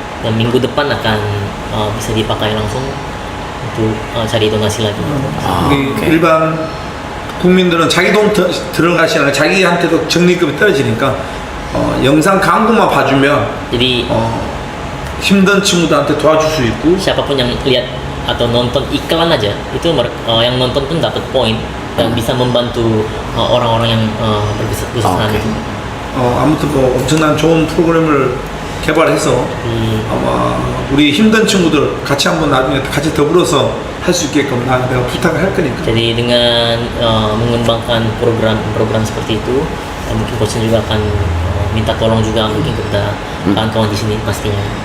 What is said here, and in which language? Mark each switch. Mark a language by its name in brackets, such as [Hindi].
[Indonesian] Dan minggu depan akan bisa dipakai langsung untuk cari donasi lagi. [Korean] 일반 국민들은 자기 돈 들어가시나 자기한테도 적립금이 떨어지니까 영상 광고만 봐주면 [Indonesian] jadi [Korean] 힘든 친구들한테 도와줄 수 있고 [Indonesian] siapapun yang lihat atau nonton iklan aja itu yang nonton pun dapat poin dan bisa membantu orang-orang yang berkesusahan itu. [Korean] 아무튼 뭐 엄청난 좋은 프로그램을 개발해서 아마 우리 힘든 친구들 같이 한번 나중에 같이 더불어서 할 수 있게끔 내가 부탁을 할 거니까. [Indonesian] Jadi dengan mengembangkan program seperti itu, mungkin coach juga akan minta tolong juga mungkin kepada kawan-kawan di sini pastinya.